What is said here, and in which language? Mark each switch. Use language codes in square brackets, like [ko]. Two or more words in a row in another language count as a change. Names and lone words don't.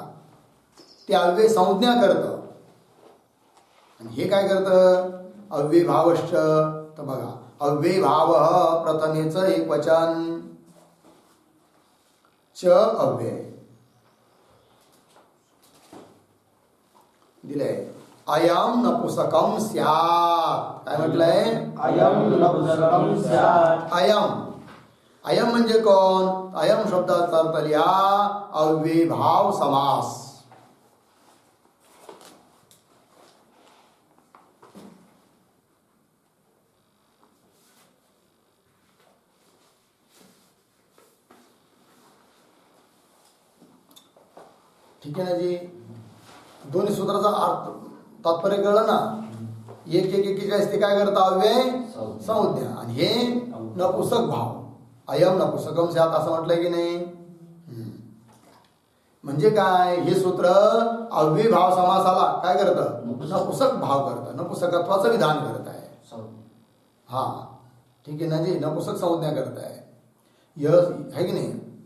[mr] ते अव्यय संज्ञा करतं आणि हे काय करतं? [sa] अव्ययीभावश्च. [mr] तर बघा अव्ययीभाव प्रथमेचं एक वचन च अव्यय दिलंय. [sa] अयम नपुसकम स्यात्. [mr] काय म्हटलंय? [sa] अयम नपुंसकम स्यात्. [mr] अयम म्हणजे कोण? अयम शब्दाचा अर्थ लिहा अव्ययीभाव समास. ठीक आहे ना जी? दोन्ही सूत्राचा अर्थ तात्पर्य कळलं ना? 1:41 ते काय करतं? अव्यय संज्ञा. आणि हे नपुसक भाव. [sa] अयम नपुसकम स्यात् [mr] असं म्हटलंय की नाही? म्हणजे काय? हे सूत्र अव्ययी भाव समासाला काय करतं? नपुसक भाव करतं. नपुसकत्वाचं विधान करत आहे. हा ठीक आहे ना जी? नपुसक संज्ञा करत आहे. आहे की नाही?